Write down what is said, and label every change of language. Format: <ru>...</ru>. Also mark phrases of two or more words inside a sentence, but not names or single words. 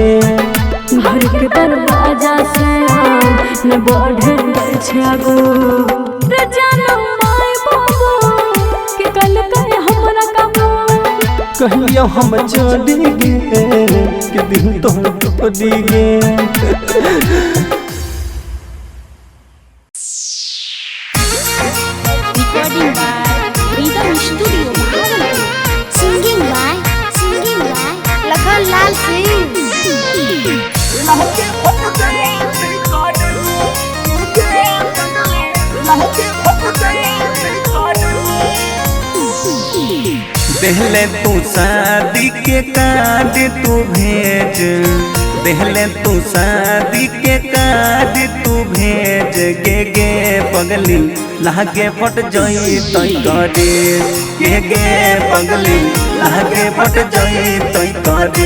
<anp>घर के दरवाजा से न बढ़े छै आगू रे जानो माय बाबू के कल करे हमरा काबू कहलियो हम छोड़ी गे के दिल तोड़ी गे</anp> <en>Recording by Rhythm Studio, Bhagalpur. Singing by Lakhan Lal Singh.</en> <anp>देहले तू शादी के कार्ड तू भेज देहले तू शादी के कार्ड तू भेज गे पगली लागे फट जाई तई करे गे पगली लागे फट जाई तई करे</anp>